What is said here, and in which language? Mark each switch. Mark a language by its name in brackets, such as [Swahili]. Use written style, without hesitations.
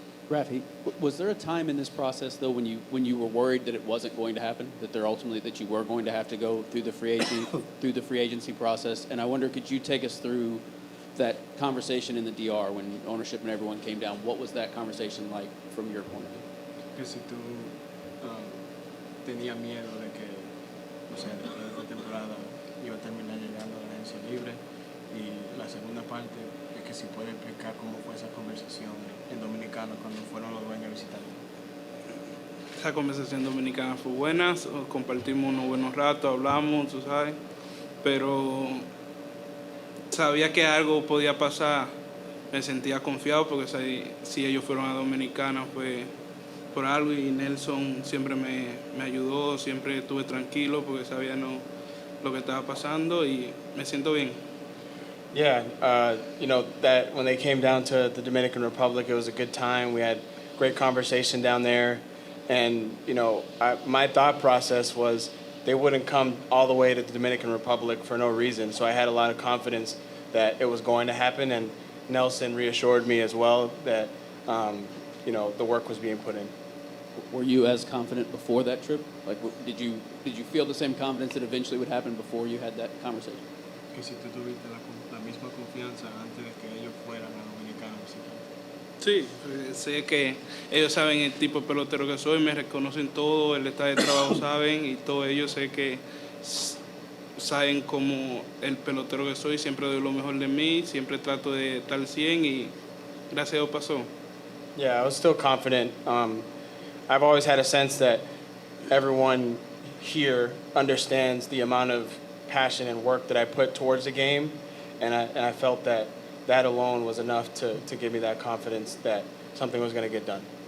[English] Rafi, was there a time in this process though when you were worried that it wasn't going to happen, that you were going to have to go through the free agency process? And I wonder, could you take us through that conversation in the DR when ownership and everyone came down? What was that conversation like from your point of view? [Spanish] Que si tú tenías miedo de que, o sea, después de esta temporada iba a terminar llegando a la agencia libre, y la segunda parte es que si puede explicar cómo fue esa conversación en Dominicana cuando fueron los dueños a visitarlo. Esa conversación dominicana fue buena, compartimos unos buenos ratos, hablamos, tú sabes, pero sabía que algo podía pasar, me sentía confiado porque si ellos fueron a Dominicana fue por algo, y Nelson siempre me ayudó, siempre estuve tranquilo porque sabía lo que estaba pasando y me siento bien. [English] Yeah, you know, that when they came down to the Dominican Republic, it was a good time. We had great conversation down there. And, you know, my thought process was they wouldn't come all the way to the Dominican Republic for no reason. So I had a lot of confidence that it was going to happen. And Nelson reassured me as well that, you know, the work was being put in. Were you as confident before that trip? Like, did you feel the same confidence that eventually would happen before you had that conversation? [Spanish] Que si tú tuviste la misma confianza antes de que ellos fueran a Dominicana a visitar. Sí, sé que ellos saben el tipo de pelotero que soy, me reconocen todo, el estado de trabajo saben y todos ellos sé que saben como el pelotero que soy, siempre doy lo mejor de mí, siempre trato de estar al 100 y gracias a Dios pasó. [English] Yeah, I was still confident. I've always had a sense that everyone here understands the amount of passion and work that I put towards the game, and I felt that that alone was enough to give me that confidence that something was going to get done.